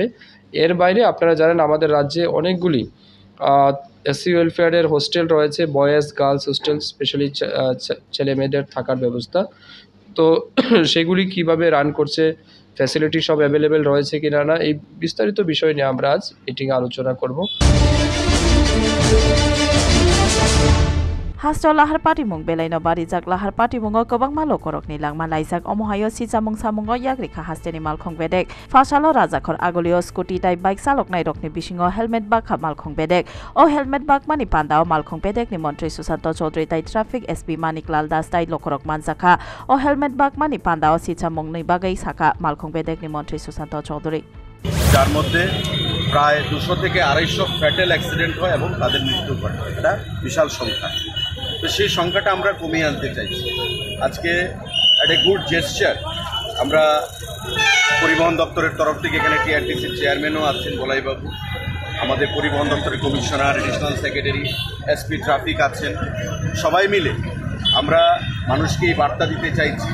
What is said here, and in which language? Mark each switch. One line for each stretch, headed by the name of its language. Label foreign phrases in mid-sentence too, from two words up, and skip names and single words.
Bangla: এর বাইরে আপনারা জানেন আমাদের রাজ্যে অনেকগুলি এসসি ওয়েলফেয়ারের হোস্টেল রয়েছে,
English: boys girls hostel,
Bangla: স্পেশালি ছেলে মেয়েদের থাকার ব্যবস্থা। তো সেগুলি কিভাবে রান করছে, ফ্যাসিলিটি সব অ্যাভেলেবেল রয়েছে কি না, এই বিস্তারিত বিষয় নিয়ে আমরা আজ মিটিংয়ে আলোচনা করব।
Kok Borok: हास्टो लाहार पाटिमुं बेलायनो बारिजाक लाहार पाटिमुंगो गोबां मालो करकनि लांमा लाइजाक अमहायो सिजामुं सामुंगो याग्रिखा हास्टेनि मालखं बेदेक फासालो राजाखर आगलियो स्कुटी टाइ बाइक चालकनाय रकनि बिसिङो हेलमेट बाखा मालखं बेदेक ओ हेलमेट बाक मानि पान्दाव मालखं बेदेकनि मन्त्री सुशान्त चौधरी टाइ ट्राफिक एसपी मानिकलाल दास टाइ लखरक मानजाखा ओ हेलमेट बाक मानि पान्दाव सिजामुंनि बागै साखा मालखं बेदेकनि मन्त्री सुशान्त चौधरी
Bangla: যার মধ্যে প্রায় 200 থেকে 250
English: fatal accident
Bangla: হয় এবং তাদের মৃত্যু ঘটে। এটা বিশাল সংখ্যা। তো সেই সংখ্যাটা আমরা কমিয়ে আনতে চাইছি। আজকে একটা
English: good gesture,
Bangla: আমরা পরিবহন দপ্তরের তরফ থেকে এখানে টিআরটিসির চেয়ারম্যানও আছেন বলাইবাবু, আমাদের পরিবহন দপ্তরের কমিশনার,
English: additional secretary, SP traffic
Bangla: আছেন, সবাই মিলে আমরা মানুষকে এই বার্তা দিতে চাইছি।